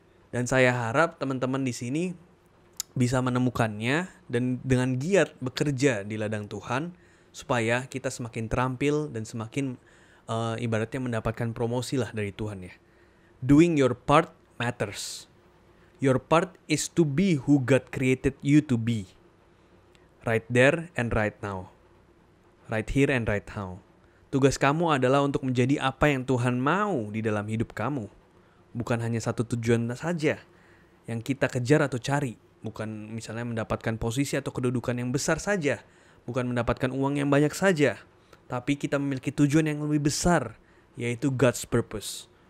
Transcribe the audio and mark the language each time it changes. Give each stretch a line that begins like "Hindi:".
Indonesian: Dan saya harap teman-teman di sini bisa menemukannya dan dengan giat bekerja di ladang Tuhan, supaya kita semakin terampil dan semakin ibaratnya mendapatkan promosi lah dari Tuhan ya.
English: Doing your part matters. Your part is to be who God created you to be. Right there and right now. Right here and right now.
Indonesian: Tugas kamu adalah untuk menjadi apa yang Tuhan mau di dalam hidup kamu. Bukan hanya satu tujuan saja yang kita kejar atau cari. Bukan misalnya mendapatkan posisi atau kedudukan yang besar saja. Bukan mendapatkan uang yang banyak saja. Tapi kita memiliki tujuan yang lebih besar, yaitu
English: God's purpose.